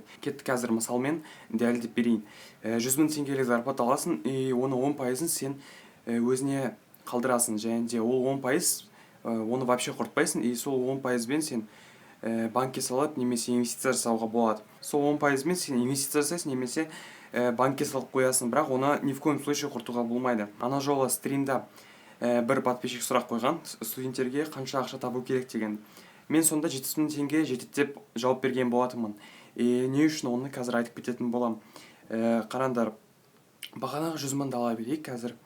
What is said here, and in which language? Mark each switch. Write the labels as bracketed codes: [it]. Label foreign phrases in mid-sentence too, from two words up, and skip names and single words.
[kk] Кеттік қазір мысалмен дәлелдеп берейін. 100 мың теңгелік зарплата аласың, и оны 10%-ын сен өзіне қалдырасың, және де ол 10% оны вообще құртпайсың, и сол 10%-бен сен банкке салып, немесе инвестиция жасауға болады. Сол 10%-мен сен инвестиция жасайсың, немесе банкке салып қоясың, бірақ оны [ru] ни в коем случае [kk] құртуға болмайды. Ана жолы стримда бір подписчик сұрақ қойған студенттерге қанша ақша табу керек деген. Мен сонда 700 мың теңге жетеді деп жауап берген болатынмын. Не үшін оны қазір айтып кететін болам. Қараңдар, бағанағы 100 мыңды ала берейік қазір.